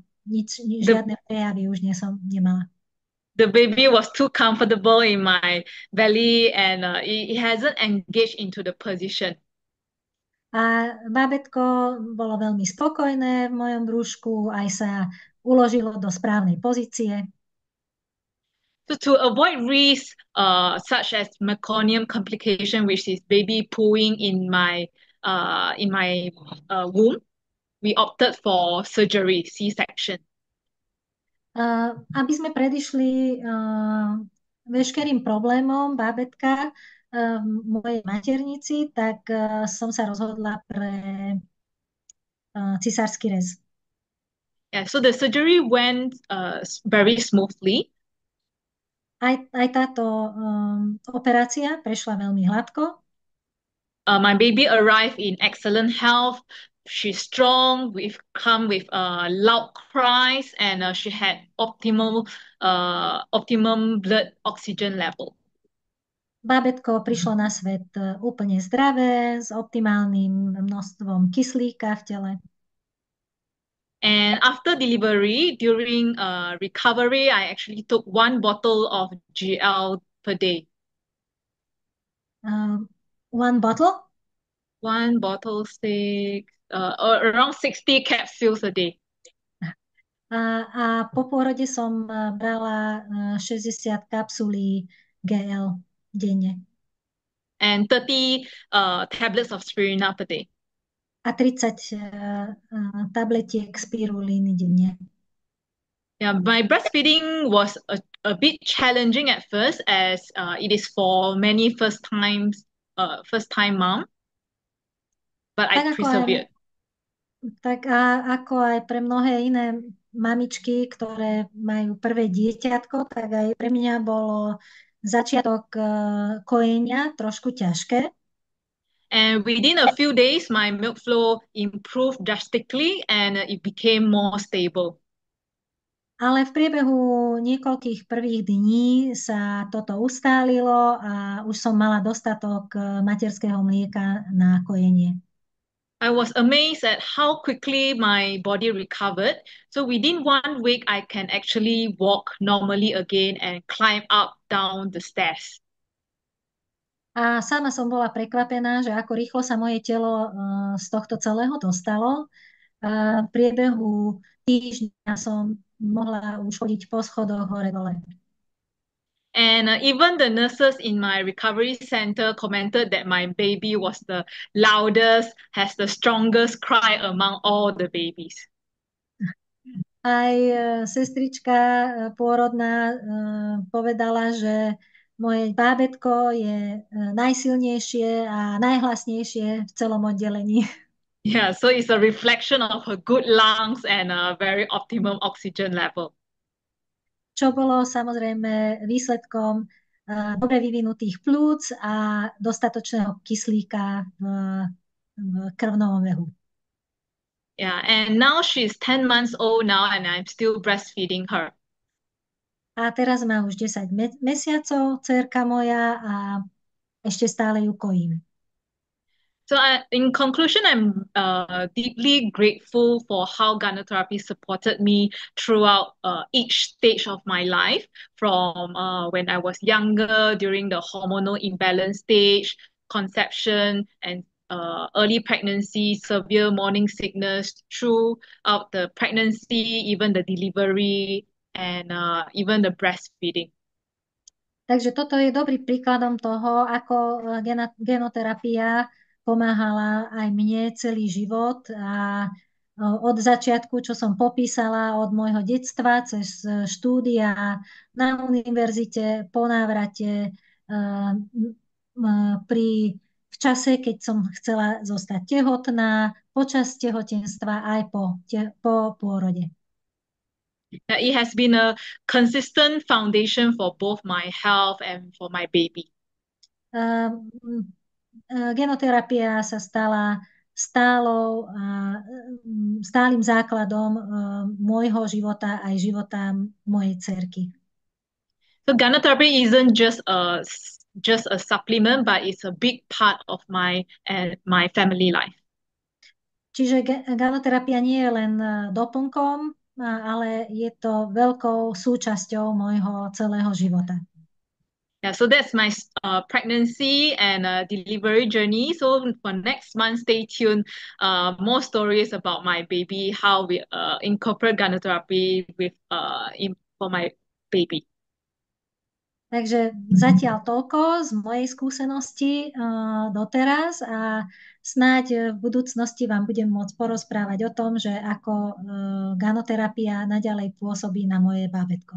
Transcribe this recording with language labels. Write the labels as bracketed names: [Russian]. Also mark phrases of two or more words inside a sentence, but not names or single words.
[Slovak] Žiadne prejavy už som nemala. [English] The baby was too comfortable in my belly and it hasn't engaged into the position. [Slovak] A bábätko bolo veľmi spokojné v mojom brúšku, aj sa uložilo do správnej pozície. [English] So to avoid risks such as meconium complication, which is baby pooing in my womb, we opted for surgery, C-section. [Slovak] Aby sme predišli veškerým problémom bábätka v mojej maternici, tak som sa rozhodla pre cisársky rez. [English] Yeah, so the surgery went very smoothly. [Slovak] Aj táto operácia prešla veľmi hladko. [English] My baby arrived in excellent health. She's strong, come with loud cries, and she had optimum blood oxygen level. [Slovak] Bábätko prišlo na svet úplne zdravé, s optimálnym množstvom kyslíka v tele. [English] And after delivery, during recovery, I actually took 1 bottle of GL per day. 1 bottle? 1 bottle, around 60 capsules a day. [Slovak] A po pôrode som brala 60 kapsulí GL denne. [English] And 30 tablets of Spirulina per day. [Slovak] A 30 tabletiek spirulíny denne. [English] Yeah, my breastfeeding was a bit challenging at first, as it is for many first time mom. But I persevered. [Slovak] Tak a ako aj pre mnohé iné mamičky, ktoré majú prvé dieťatko, tak aj pre mňa bolo začiatok kojenia trošku ťažké. [English] And within a few days, my milk flow improved drastically and it became more stable. [Slovak] Ale v priebehu niekoľkých prvých dní sa toto ustálilo a už som mala dostatok materského mlieka na kojenie. [English] I was amazed at how quickly my body recovered. So within 1 week, I can actually walk normally again and climb up, down the stairs. [Slovak] A sama som bola prekvapená, že ako rýchlo sa moje telo z tohto celého dostalo. V priebehu týždňa som mohla už chodiť po schodoch hore-dole. [English] And even the nurses in my recovery center commented that my baby was the loudest, has the strongest cry among all the babies. [Slovak] Aj sestrička pôrodná povedala, že moje bábätko je najsilnejšie a najhlasnejšie v celom oddelení. [English] Yeah, so it's a reflection of her good lungs and a very optimum oxygen level. [Slovak] Čo bolo samozrejme výsledkom dobre vyvinutých plúc a dostatočného kyslíka v krvnom obehu. [English] Yeah, and now she's 10 months old now and I'm still breastfeeding her. [Slovak] A teraz má už 10 mesiacov, dcerka moja, a ešte stále ju kojím. [English] So in conclusion, I'm deeply grateful for how gynotherapy supported me throughout each stage of my life, from when I was younger, during the hormonal imbalance stage, conception, and early pregnancy, severe morning sickness, throughout the pregnancy, even the delivery, and even the breastfeeding. [Slovak] Takže toto je dobrý príkladom toho, ako genoterapia pomáhala aj mne celý život a od začiatku, čo som popísala, od môjho detstva cez štúdia na univerzite, po návrate, v čase, keď som chcela zostať tehotná, počas tehotenstva aj po pôrode. [English] It has been a consistent foundation for both my health and for my baby. [Slovak] Genoterapia sa stala stálym základom môjho života aj života mojej dcerky. [English] So gynotherapy isn't just a supplement, but it's a big part of my family life. [Slovak] Čiže genoterapia nie je len doplnkom, ale je to veľkou súčasťou môjho celého života. [English] Yeah, so that's my pregnancy and delivery journey. So for next month, stay tuned. More stories about my baby, how we incorporate gynotherapy for my baby. [Slovak] Takže zatiaľ toľko z mojej skúsenosti doteraz a snáď v budúcnosti vám budem môcť porozprávať o tom, že ako gynoterapia naďalej pôsobí na moje bábätko.